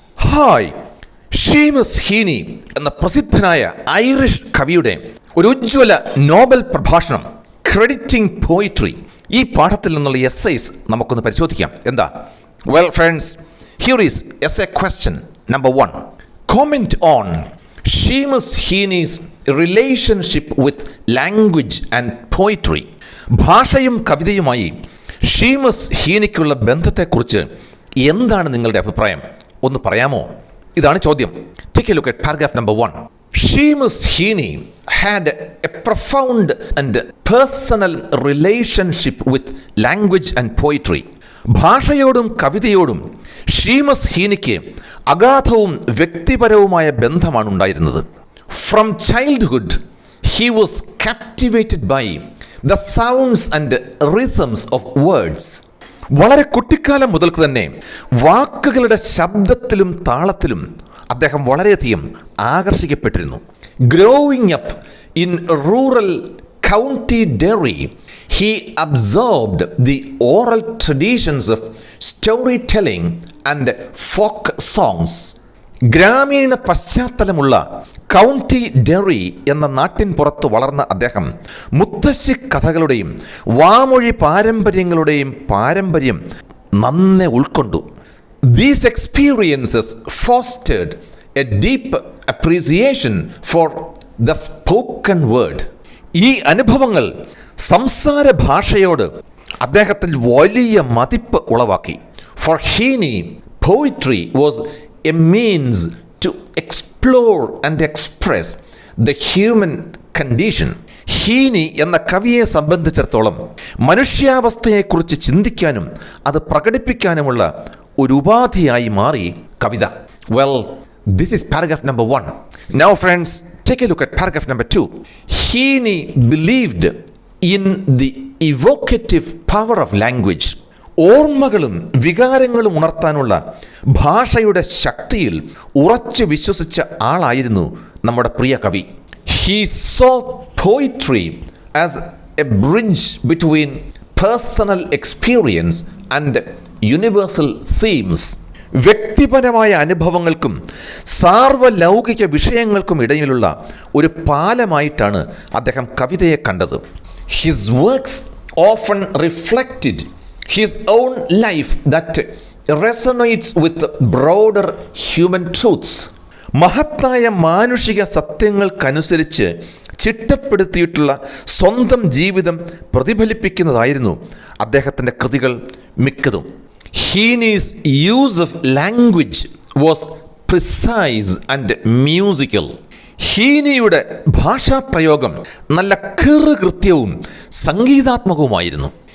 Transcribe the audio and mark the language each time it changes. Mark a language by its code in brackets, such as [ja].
[ml] Hi, Seamus ഹീനി എന്ന പ്രസിദ്ധനായ Irish കവിയുടെ ഒരു ഉജ്ജ്വല നോബൽ പ്രഭാഷണം ക്രെഡിറ്റിംഗ് പോയിട്രി, ഈ പാഠത്തിൽ നിന്നുള്ള എസ്സൈസ് നമുക്കൊന്ന് പരിശോധിക്കാം. എന്താ? [en] Well friends, here is essay question number 1. Comment on Seamus Heaney's relationship with language and poetry. [ml] ഭാഷയും കവിതയുമായി ഷീമസ് ഹീനിക്കുള്ള ബന്ധത്തെക്കുറിച്ച് എന്താണ് നിങ്ങളുടെ അഭിപ്രായം? ഒന്ന് പറയാമോ? ഇതാണ് ചോദ്യം. [en] Take a look at paragraph number 1. Seamus Heaney had a profound and personal relationship with language and poetry. [ml] ഭാഷയോടും കവിതയോടും Seamus ഹീനിക്ക് അഗാധവും വ്യക്തിപരവുമായ ബന്ധമാണ് ഉണ്ടായിരുന്നത്. [en] From childhood, he was captivated by the sounds and rhythms of words. [ml] വളരെ കുട്ടിക്കാലം മുതൽക്ക് തന്നെ വാക്കുകളുടെ ശബ്ദത്തിലും താളത്തിലും അദ്ദേഹം വളരെയധികം ആകർഷിക്കപ്പെട്ടിരുന്നു. [en] Growing up in rural county Derry, he absorbed the oral traditions of storytelling and folk songs. [ml] ഗ്രാമീണ പശ്ചാത്തലമുള്ള കൗണ്ടി ഡെറി എന്ന നാട്ടിൻ പുറത്ത് വളർന്ന അദ്ദേഹം മുത്തശ്ശി കഥകളുടെയും വാമൊഴി പാരമ്പര്യങ്ങളുടെയും പാരമ്പര്യം നന്നെ ഉൾക്കൊണ്ടു. [en] These experiences fostered a deep appreciation for the spoken word. [ml] ഈ അനുഭവങ്ങൾ സംസാര ഭാഷയോട് അദ്ദേഹത്തിൽ വലിയ മതിപ്പ് ഉളവാക്കി. [en] For Heaney, poetry was a means to explore and express the human condition. [ml] ഹീനി എന്ന കവിയെ സംബന്ധിച്ചിടത്തോളം മനുഷ്യാവസ്ഥയെക്കുറിച്ച് ചിന്തിക്കാനും അത് പ്രകടിപ്പിക്കാനുമുള്ള ഒരു ഉപാധിയായി മാറി കവിത. [en] Well, this is paragraph number 1. Now friends, take a look at paragraph number 2. Heaney believed in the evocative power of language. [ml] ഓർമ്മകളും വികാരങ്ങളും ഉണർത്താനുള്ള ഭാഷയുടെ ശക്തിയിൽ ഉറച്ചു വിശ്വസിച്ച ആളായിരുന്നു നമ്മുടെ പ്രിയ കവി. [en] He saw poetry as a bridge between personal experience and universal themes. [ml] വ്യക്തിപരമായ അനുഭവങ്ങൾക്കും സാർവലൗകിക വിഷയങ്ങൾക്കും ഇടയിലുള്ള ഒരു പാലമായിട്ടാണ് അദ്ദേഹം കവിതയെ കണ്ടത്. [en] His works often reflected his own life that resonates with broader human truths. [ml] മഹത്തായ മാനുഷിക സത്യങ്ങൾക്കനുസരിച്ച് ചിട്ടപ്പെടുത്തിയിട്ടുള്ള സ്വന്തം ജീവിതം പ്രതിഫലിപ്പിക്കുന്നതായിരുന്നു അദ്ദേഹത്തിൻ്റെ കൃതികൾ മിക്കതും. [en] Heaney's use of language was precise and musical. [ml] ഹീനിയുടെ ഭാഷാപ്രയോഗം നല്ല കൃത്യവും സംഗീതാത്മകവുമായിരുന്നു.